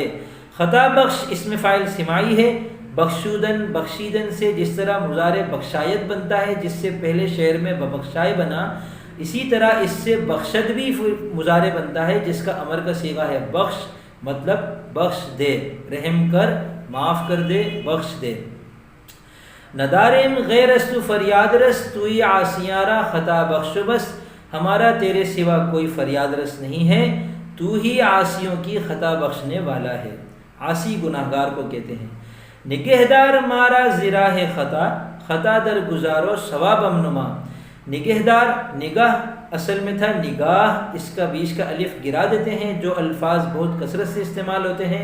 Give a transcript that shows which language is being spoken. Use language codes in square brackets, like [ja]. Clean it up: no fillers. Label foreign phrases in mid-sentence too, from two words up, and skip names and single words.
[ur] خطا بخش اسم فاعل سماعی ہے، بخشودن بخشیدن سے جس طرح مضارع بخشایت بنتا ہے جس سے پہلے شعر میں ببخشائے بنا، اسی طرح اس سے بخشد بھی مضارع بنتا ہے جس کا امر کا صیغہ ہے بخش، مطلب بخش دے، رحم کر، معاف کر دے، بخش دے۔ [fa] ندارم غیر استو فریاد رس توئی عاصیارا خطا بخش بس، [ur] ہمارا تیرے سوا کوئی فریاد رس نہیں ہے، تو ہی عاصیوں کی خطا بخشنے والا ہے۔ عاصی گناہگار کو کہتے ہیں۔ [fa] نگہدار مارا زراہ خطا، خطا در گزارو ثوابم نما، [ur] نگہدار نگاہ اصل میں تھا نگاہ، اس کا بیچ کا الف گرا دیتے ہیں، جو الفاظ بہت کثرت سے استعمال ہوتے ہیں